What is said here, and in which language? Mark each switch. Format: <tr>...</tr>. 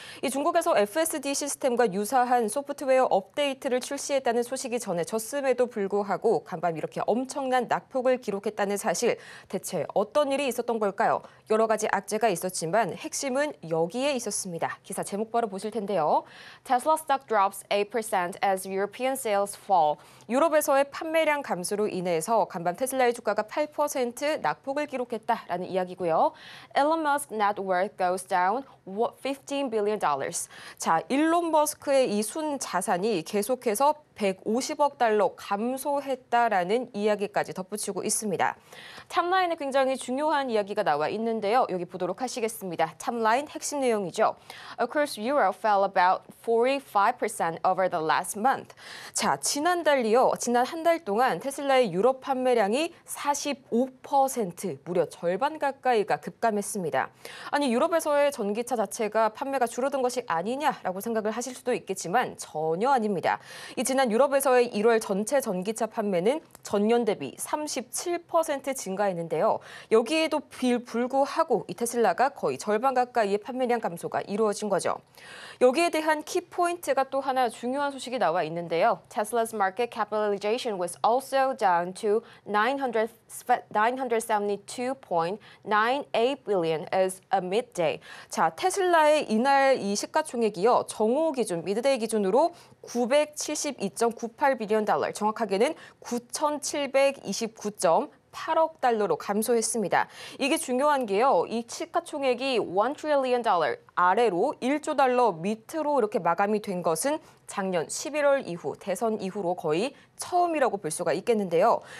<ko>이 중국에서 FSD 시스템과 유사한 소프트웨어 업데이트를 출시했다는 소식이 전해졌음에도 불구하고 간밤 이렇게 엄청난 낙폭을 기록했다는 사실, 대체 어떤 어떤 일이 있었던 걸까요? 여러 가지 악재가 있었지만 핵심은 여기에 있었습니다. 기사 제목 바로 보실 텐데요.</ko> <en>Tesla stock drops 8% as European sales fall.</en> <ko>유럽에서의 판매량 감소로 인해서 간밤 테슬라의 주가가 8% 낙폭을 기록했다라는 이야기고요.</ko> <en>Elon Musk net worth goes down $15 billion.</en> <ko>자, 일론 머스크의 이 순 자산이 계속해서 150억 달러 감소했다라는 이야기까지 덧붙이고 있습니다. 탑라인에 굉장히 중요한 이야기가 나와 있는데요. 여기 보도록 하시겠습니다. 탑라인 핵심 내용이죠.</ko> <en>Across Europe fell about 45% over the last month.</en> <ko>자, 지난 한 달 동안 테슬라의 유럽 판매량이 45% 무려 절반 가까이가 급감했습니다. 아니, 유럽에서의 전기차 자체가 판매가 줄어든 것이 아니냐라고 생각을 하실 수도 있겠지만 전혀 아닙니다. 이 지난 유럽에서의 1월 전체 전기차 판매는 전년 대비 37% 증가했는데요. 여기에도 불구하고 이 테슬라가 거의 절반 가까이의 판매량 감소가 이루어진 거죠. 여기에 대한 키포인트가 또 하나 중요한 소식이 나와 있는데요.</ko> <en>Tesla's market capitalization was also down to 972.98 billion as a midday.</en> <ko>자, 테슬라의 이날 이 시가총액이요. 정오 기준, 미드데이 기준으로 972.98 빌리언 달러, 정확하게는 9,729.8억 달러로 감소했습니다. 이게 중요한 게요. 이 시가총액이 1 trillion 달러 아래로 1조 달러 밑으로 이렇게 마감이 된 것은 작년 11월 이후 대선 이후로 거의 처음이라고 볼 수가 있겠는데요.</ko>